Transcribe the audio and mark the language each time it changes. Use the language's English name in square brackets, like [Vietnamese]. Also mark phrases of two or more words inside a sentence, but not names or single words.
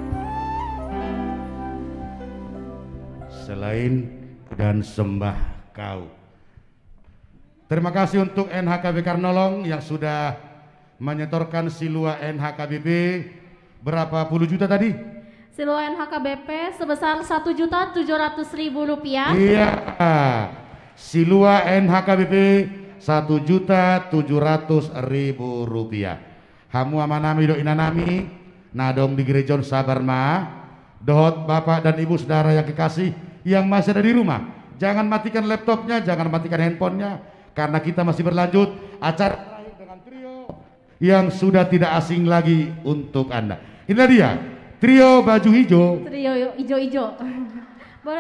[Indonesian] Selain dan sembah Kau. Terima kasih untuk NHKB Karnolong yang sudah menyetorkan Silua NHKBP berapa puluh juta tadi? Silua NHKBP sebesar Rp1.700.000. Iya, Silua NHKBP Rp1.700.000. [Batak Toba] Hamu amanami do inanami nadong di gerejon Sabarma. [Indonesian] Dohot Bapak dan Ibu Saudara yang kekasih yang masih ada di rumah, jangan matikan laptopnya, jangan matikan handphonenya, karena kita masih berlanjut acara dengan trio yang sudah tidak asing lagi untuk Anda. Inilah dia trio baju hijau, trio hijau-hijau. Boleh